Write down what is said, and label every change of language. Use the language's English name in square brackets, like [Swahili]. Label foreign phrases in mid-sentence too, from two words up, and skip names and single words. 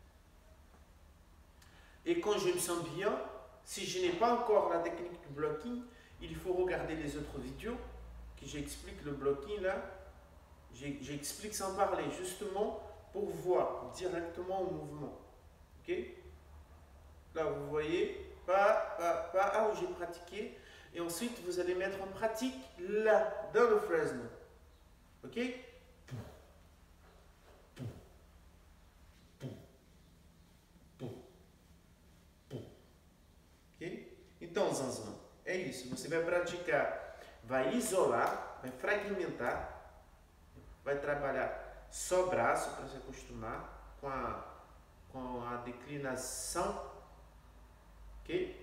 [French] Et quand je me sens bien, si je n'ai pas encore la technique du blocking, il faut regarder les autres vidéos que j'explique le blocking là. J'explique sans parler, justement pour voir directement au mouvement. Ok? Là, vous voyez, pas où j'ai pratiqué. Et ensuite, vous allez mettre en pratique là, dans le Fresno. Ok? Ok? [Portuguese] Então, Zanzan, é isso. Você vai praticar, vai isolar, vai fragmentar, vai trabalhar só braço para se acostumar com a declinação, ok?